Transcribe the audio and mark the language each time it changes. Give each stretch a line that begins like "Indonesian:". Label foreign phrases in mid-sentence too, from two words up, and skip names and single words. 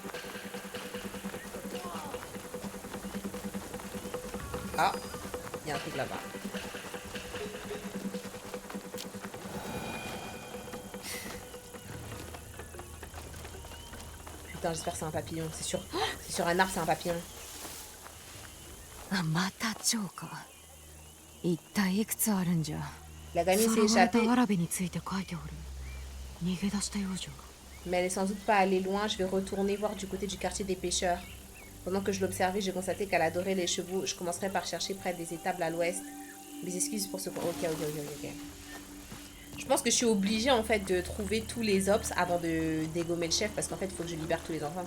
French: Ah, il y a un truc là-bas. Putain, j'espère que c'est un papillon. C'est sûr. Oh, c'est sur un arbre, c'est un papillon.
Japanese: あ、また蝶か。一体いくつあるんじゃ。
French: La gamine
Japanese: さ
French: s'est
Japanese: らわれた
French: échappée,
Japanese: わらべについて書いておる。逃げ出したようじゃ。
French: mais elle est sans doute pas allée loin. Je vais retourner voir du côté du quartier des pêcheurs. Pendant que je l'observais, j'ai constaté qu'elle adorait les chevaux. Je commencerai par chercher près des étables à l'ouest. Mes excuses pour ce... Ok. Je pense que je suis obligée en fait de trouver tous les ops avant de dégommer le chef parce qu'en fait il faut que je libère tous les enfants.